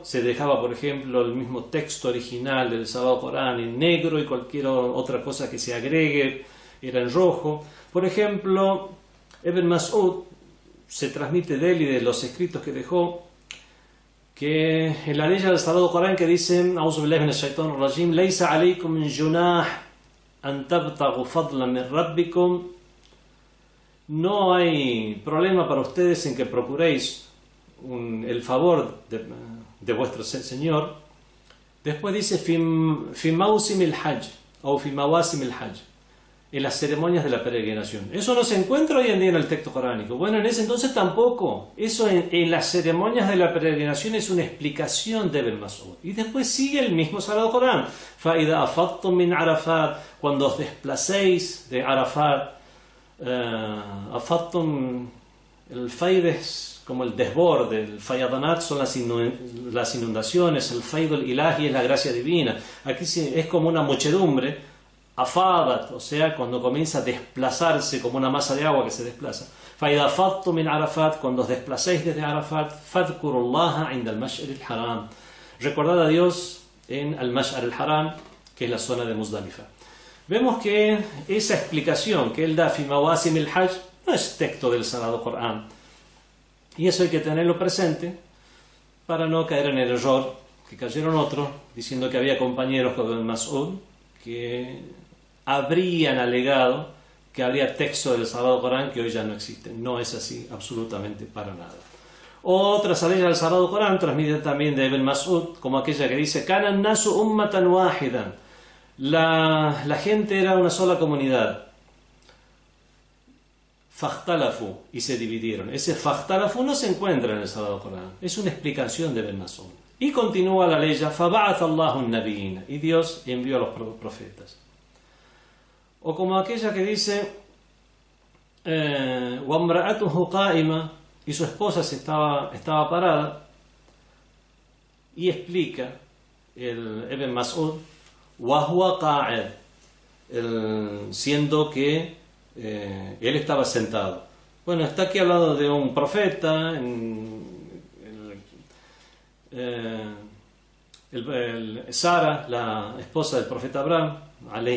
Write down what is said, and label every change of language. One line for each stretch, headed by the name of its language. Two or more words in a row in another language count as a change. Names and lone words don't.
Spanish: Se dejaba, por ejemplo, el mismo texto original del Sagrado Corán en negro y cualquier otra cosa que se agregue era en rojo. Por ejemplo, Ibn Mas'ud, se transmite de él y de los escritos que dejó, que en la ley del Sagrado Corán que dice:
Arabic: "أعوذ بالله من الشيطان الرجيم ليس عليكم من جناح أن تبتغوا فضلا من ربكم",
Spanish: no hay problema para ustedes en que procuréis el favor de vuestro Señor. Después dice:
Arabic: "في موسم الحج" o "في مواسم الحج",
Spanish: en las ceremonias de la peregrinación. Eso no se encuentra hoy en día en el texto coránico. Bueno, en ese entonces tampoco. Eso en las ceremonias de la peregrinación es una explicación de Ibn Mas'ud. Y después sigue el mismo Sagrado Corán:
Arabic: "فإذا أفضتم من عرفات",
Spanish: cuando os desplacéis de Arafat. Afadtum, el faid es como el desborde, el fayadanat son las inundaciones, el
Arabic: فيض إلهي
Spanish: es la gracia divina. Aquí es como una muchedumbre. Afadat, o sea, cuando comienza a desplazarse como una masa de agua que se desplaza.
Arabic: فإذا أفضتم من عرفات,
Spanish: cuando os desplacéis desde Arafat,
Arabic: فاذكروا الله عند المشعر الحرام,
Spanish: recordad a Dios en al-mash'ar al-haram, que es la zona de Muzdalifa. Vemos que esa explicación que él da,
Arabic: "في مواسم الحج",
Spanish: no es texto del Sagrado Corán. Y eso hay que tenerlo presente para no caer en el error que cayeron otros, diciendo que había compañeros con Ibn Mas'ud que habrían alegado que habría texto del Sagrado Corán que hoy ya no existe. No es así, absolutamente para nada. Otras leyes del Sagrado Corán transmiten también de Ibn Mas'ud, como aquella que dice:
Arabic: "كان الناس أمة واحدة",
Spanish: la gente era una sola comunidad. "Fakhtalafu", y se dividieron. Ese "fakhtalafu" no se encuentra en el Sagrado Corán, es una explicación de Ibn Mas'ud. Y continúa la ley:
Arabic: "فبعث الله النبيين",
Spanish: y Dios envió a los profetas. O como aquella que dice:
Arabic: "وامرأته قائمة",
Spanish: y su esposa estaba parada, y explica el Ibn Mas'ud:
Arabic: "وهو قاعد",
Spanish: siendo que él estaba sentado. Bueno, está aquí hablando de un profeta, Sara, la esposa del profeta Abraham, alayhi